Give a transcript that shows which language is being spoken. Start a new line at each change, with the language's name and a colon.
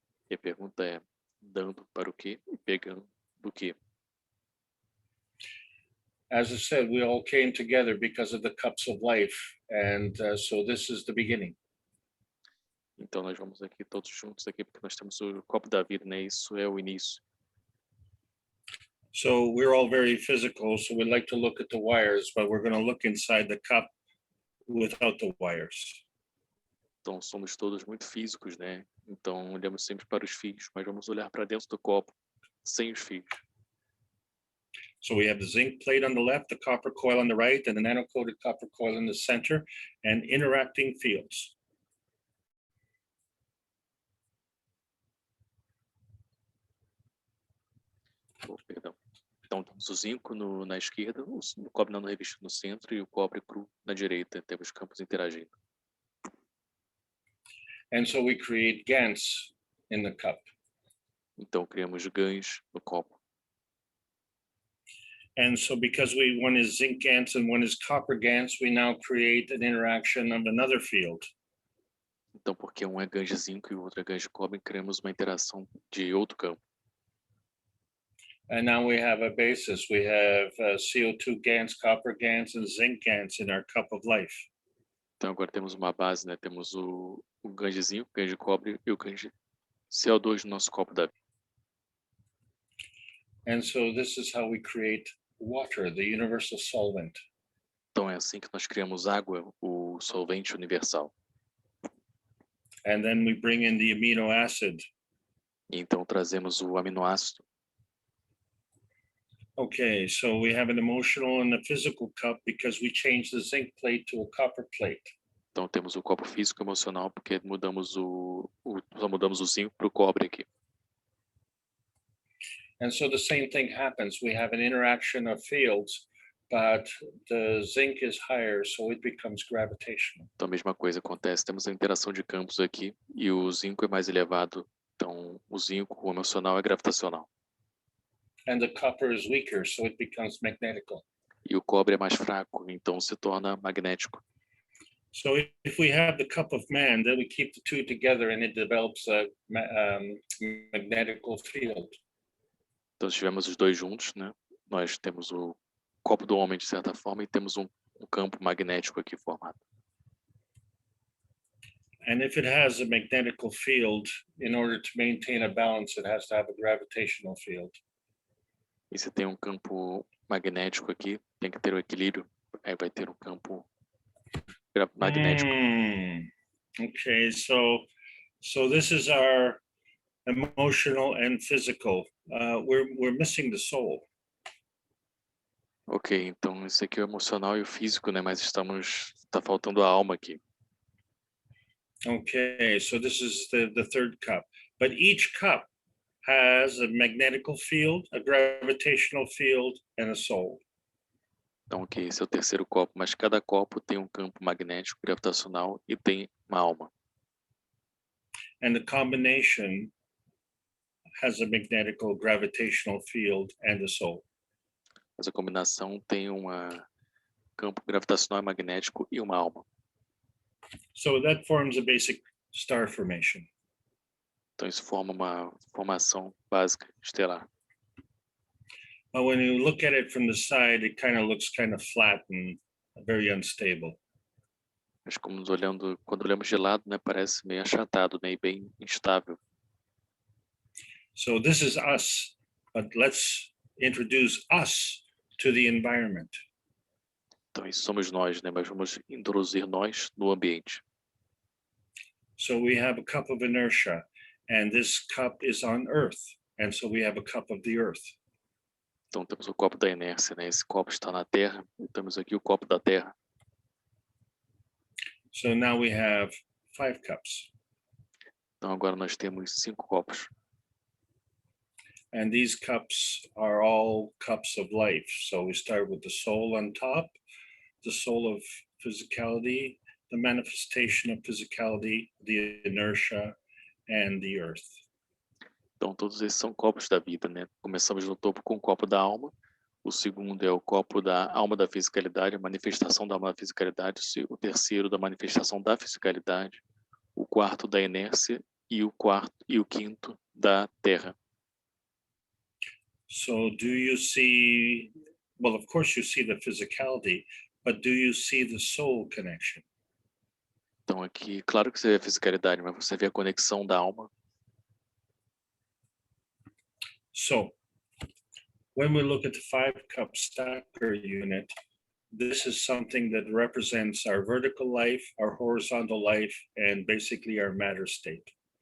Portuguese: E a pergunta é, dando para o quê e pegando do quê?
English: As I said, we all came together because of the cups of life. And so this is the beginning.
Portuguese: Então, nós vamos aqui todos juntos aqui porque nós temos o copo da vida, né? Isso é o início.
English: So we're all very physical, so we like to look at the wires, but we're going to look inside the cup without the wires.
Portuguese: Então, somos todos muito físicos, né? Então, olhamos sempre para os fios, mas vamos olhar para dentro do copo, sem os fios.
English: So we have the zinc plate on the left, the copper coil on the right, and the nano-coated copper coil in the center, and interacting fields.
Portuguese: Oh, perdão. Então, temos o zinco na esquerda, o cobre não revestido no centro e o cobre cru na direita. Temos campos interagindo.
English: And so we create GANs in the cup.
Portuguese: Então, criamos GANs no copo.
English: And so because one is zinc GANs and one is copper GANs, we now create an interaction of another field.
Portuguese: Então, porque um é GAN de zinco e o outro é GAN de cobre, criamos uma interação de outro campo.
English: And now we have a basis. We have CO2 GANs, copper GANs, and zinc GANs in our cup of life.
Portuguese: Então, agora temos uma base, né? Temos o GAN de zinco, o GAN de cobre e o GAN de CO2 no nosso copo da vida.
English: And so this is how we create water, the universal solvent.
Portuguese: Então, é assim que nós criamos água, o solvente universal.
English: And then we bring in the amino acid.
Portuguese: E então, trazemos o aminoácido.
English: Okay, so we have an emotional and a physical cup because we changed the zinc plate to a copper plate.
Portuguese: Então, temos o copo físico e emocional porque só mudamos o zinco para o cobre aqui.
English: And so the same thing happens. We have an interaction of fields, but the zinc is higher, so it becomes gravitational.
Portuguese: Então, a mesma coisa acontece. Temos a interação de campos aqui e o zinco é mais elevado. Então, o zinco, o emocional, é gravitacional.
English: And the copper is weaker, so it becomes magnetical.
Portuguese: E o cobre é mais fraco, então se torna magnético.
English: So if we have the cup of man, then we keep the two together and it develops a magnetical field.
Portuguese: Então, se tivermos os dois juntos, né? Nós temos o copo do homem, de certa forma, e temos um campo magnético aqui formado.
English: And if it has a magnetical field, in order to maintain a balance, it has to have a gravitational field.
Portuguese: E se tem um campo magnético aqui, tem que ter o equilíbrio, aí vai ter um campo magnético.
English: Okay, so this is our emotional and physical. We're missing the soul.
Portuguese: Ok, então esse aqui é o emocional e o físico, né? Mas tá faltando a alma aqui.
English: Okay, so this is the third cup. But each cup has a magnetical field, a gravitational field, and a soul.
Portuguese: Então, ok, esse é o terceiro copo, mas cada copo tem um campo magnético, gravitacional e tem uma alma.
English: And the combination has a magnetical, gravitational field, and a soul.
Portuguese: Mas a combinação tem campo gravitacional e magnético e uma alma.
English: So that forms a basic star formation.
Portuguese: Então isso forma uma formação básica estelar.
English: But when you look at it from the side, it kind of looks kind of flat and very unstable.
Portuguese: Mas quando olhamos de lado, né, parece meio achatado, né, e bem instável.
English: So this is us, but let's introduce us to the environment.
Portuguese: Então, isso somos nós, né? Mas vamos introduzir nós no ambiente.
English: So we have a cup of inertia, and this cup is on Earth, and so we have a cup of the Earth.
Portuguese: Então, temos o copo da inércia, né? Esse copo está na Terra, e temos aqui o copo da Terra.
English: So now we have 5 cups.
Portuguese: Então, agora nós temos 5 copos.
English: And these cups are all cups of life. So we start with the soul on top, the soul of physicality, the manifestation of physicality, the inertia, and the earth.
Portuguese: Então, todos esses são copos da vida, né? Começamos no topo com o copo da alma. O segundo é o copo da alma da fisicalidade, a manifestação da alma da fisicalidade. O terceiro da manifestação da fisicalidade. O quarto da inércia e o quinto da terra.
English: So do you see, well, of course you see the physicality, but do you see the soul connection?
Portuguese: Então aqui, claro que você vê a fisicalidade, mas você vê a conexão da alma.
English: So when we look at the 5-cup stacker unit, this is something that represents our vertical life, our horizontal life, and basically our matter state.